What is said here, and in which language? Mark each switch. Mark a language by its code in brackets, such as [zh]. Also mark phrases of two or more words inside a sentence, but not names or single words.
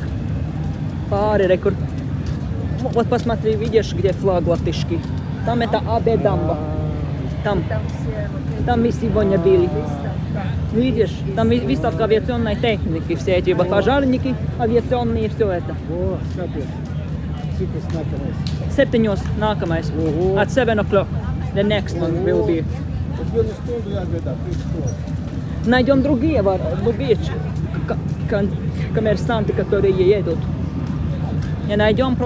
[lv] Pāri, kur... [ru] Вот посмотри, видишь, где флаг латышский? Там это АБ дамба. Там мы сегодня были. Видишь, там выставка авиационной техники, все эти пожарники авиационные, все это. О, скажи. [lv] Cik nākamais? 7 nākamais. [en] At 7 o'clock. The next one will be. [lv] Es vienu stundu jāgadā, 3 stundu. [ru] Найдем другие коммерсанты, которые едут. Не найдем